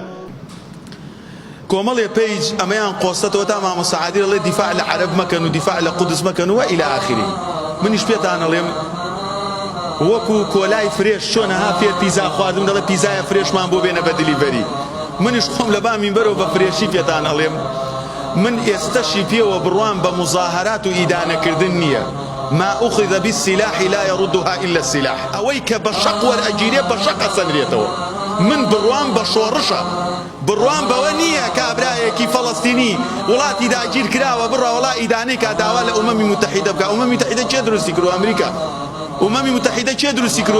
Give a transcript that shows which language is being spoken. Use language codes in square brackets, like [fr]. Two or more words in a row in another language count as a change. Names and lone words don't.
[ckb] کۆمەڵێ پێیج ئەمەیان قۆستەتەوە تا مامۆستا عادیل ئەڵێ دیفاع لە عەرەب مەکەن و دیفاع لە قودس مەکەن و [ar] ئیلە ئاخری. [ckb] منیش پێتان ئەڵێم وەکو کۆلای فرێش چۆنەها فێر پیزا خواردم دەڵێ پیزایە فرێشمان بۆ بێنە بە دیلیڤەری. منیش خۆم لە با مینبەرەوە بە فرێشی پێتان ئەڵێم من ئێستەشی پێوە بڕوان بە مزاهرات و ئیدانەکردن نییە. [ar] ما أخذ بالسلاح لا يردها إلا السلاح. [ckb] ئەوەی کە بە شەق وەرئەگیرێ بە شەق ئەسەنرێتەوە. من بڕوان بە شۆڕشە، بڕوان بەوە نییە کابرایەکی فەڵەستینی وڵاتی داگیر کراوە بڕە وڵا ئیدانەی کا داوا لە ئومەمی متحیدە بکە. ئومەمی متحیدە چێ دروستی کرد؟ ئەمریکا. ئومەمی متحیدە چێ دروستی کرد؟